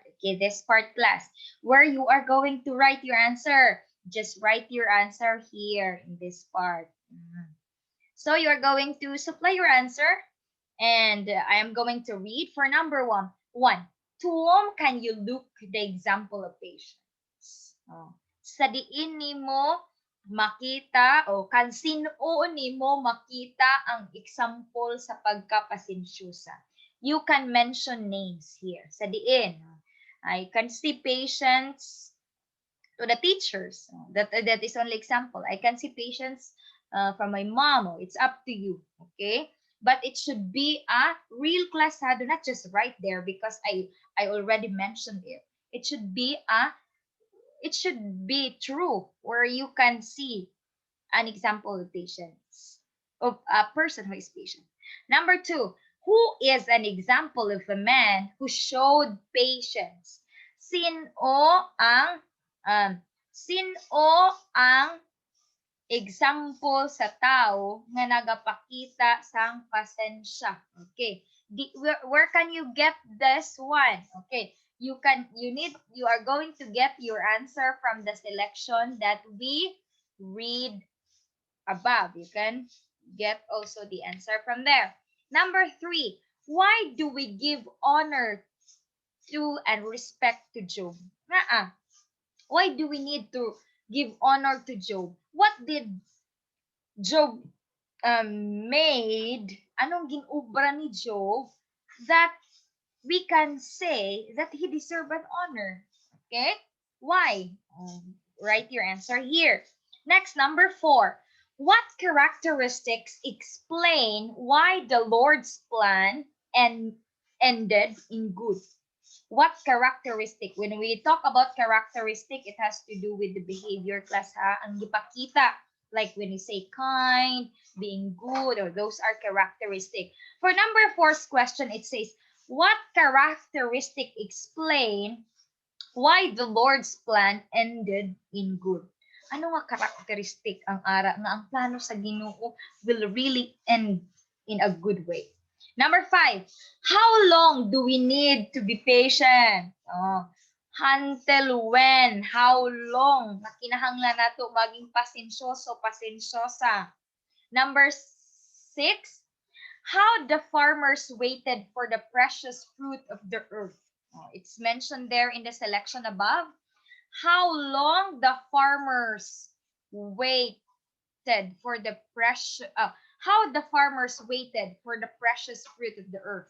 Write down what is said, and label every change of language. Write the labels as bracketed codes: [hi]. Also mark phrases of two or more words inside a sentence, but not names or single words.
[en] Okay, this part class, where you are going to write your answer. Just write your answer here in this part. So you are going to supply your answer, and I am going to read for number one. To whom can you look the example of patience? Oh. [ceb] Sa diin nimo makita o kansino nimo makita ang example sa pagkapasensyosa. [en] You can mention names here. [ceb] Sa diin, [en] I can see patience to the teachers. That is only example. I can see patience from my mom. It's up to you. Okay, but it should be a real class. Do not just write there because I already mentioned it. It should be true where you can see an example of patience, of a person who is patient. Number two, who is an example of a man who showed patience? [hil] Sino ang um, sino ang example sa tao nga nagapakita sang pasensya? [en] Okay. Where can you get this one? Okay. You are going to get your answer from the selection that we read above. You can get also the answer from there. Number three, why do we give honor to and respect to Job? Why do we need to give honor to Job? What did Job made? [hil] Anong ginubra ni [en] Job that we can say that he deserved an honor? Okay? Why? Write your answer here. Next, number four. What characteristics explain why the Lord's plan ended in good? What characteristic? When we talk about characteristic, it has to do with the behavior class ha. [ceb] Ang gipakita. [en] Like when you say kind, being good, or those are characteristic. For number four's question, it says, what characteristic explain why the Lord's plan ended in good? [hil] Ano nga characteristic ang ara nga ang plano sa Ginoo [en] will really end in a good way? Number five, how long do we need to be patient? Until when? How long? [ceb] Kinahanglan nato maging pasensyoso, pasensyosa. [en] Number six, how the farmers waited for the precious fruit of the earth. It's mentioned there in the selection above. How long the farmers waited for the precious how the farmers waited for the precious fruit of the earth.